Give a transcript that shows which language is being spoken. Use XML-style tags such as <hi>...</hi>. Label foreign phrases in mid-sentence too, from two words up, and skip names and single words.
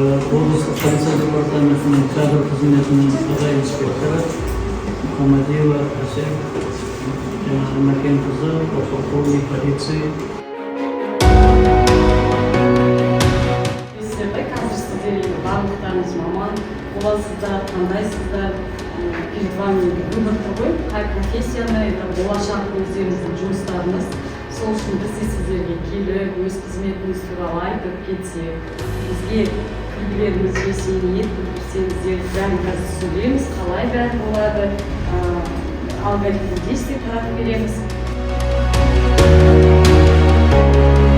<kk>облыстық полиция департаментінің кадр қызметінің аға инспекторы Мұхамадиева Әсел Мәкенқызы,</kk> <ru>подполковник полиции.</ru> <kk>Қазір сіздер барлықтарыңыз маман боласыздар, таңдайсыздар.</kk> <ru>Перед вами выбор такой,</ru> <kk>қай профессияны, болашақ өздеріңіздің жұмыстарыңыз. Сол үшін біз сіздерге келіп, өз қызметіңіз туралы айтып кетсек, бізге күлгілеріңізге ниет білдірсеңіздер, бәрін қазір сөйлейміз, қалай бәрі болады,</kk> <ru>алгоритм действий</ru> <kk>таратып береміз.</kk>